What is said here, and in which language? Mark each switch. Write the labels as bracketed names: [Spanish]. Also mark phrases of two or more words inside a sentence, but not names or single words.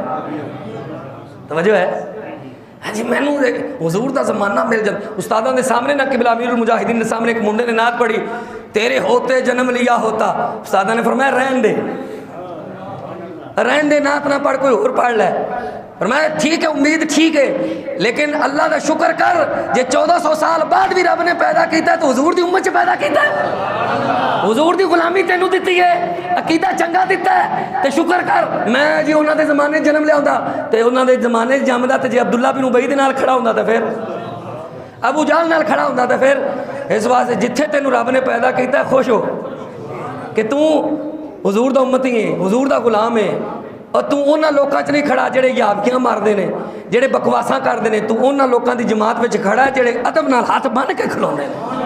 [Punjabi] توجہ ہے جی، میں نے حضور دا زمانہ مل جائے، استادوں نے سامنے نہ قبلہ امیر المجاہدین نے سامنے ایک منڈے نے نعت پڑھی، [Urdu] تیرے ہوتے جنم لیا ہوتا، [Punjabi] استادوں نے فرمایا رہن دے، رہن دے، نعت نہ پڑھ کوئی اور پڑھ لے، فرمایا ٹھیک ہے، امید ٹھیک ہے، [Urdu] لیکن اللہ کا شکر کر [Punjabi] جے 1400 سال بعد بھی رب نے پیدا کیتا ہے تو حضور دی امت سے پیدا کیتا ہے، حضور دی غلامی تینوں دیتی ہے، عقیدہ چنگا دیتا ہے تے شکر کر۔ میں جی انہاں دے زمانے جنم لیا ہوندا تے انہاں دے زمانے جمدا تے جے عبداللہ بن ابی دے نال کھڑا ہوندا تے پھر ابو جہل نال کھڑا ہوندا تے پھر اس واسطے جتھے تینوں رب نے پیدا کیتا ہے خوش ہو کہ تو حضور دا امتی ہے، حضور دا غلام ہے، اور تو انہاں لوکاں چ نہیں کھڑا جڑے یاویاں ماردے نے، جڑے بکواساں کردے نے، تو انہاں لوکاں دی جماعت وچ کھڑا ہے جڑے ادب نال ہاتھ بن کے کھلوندے نے۔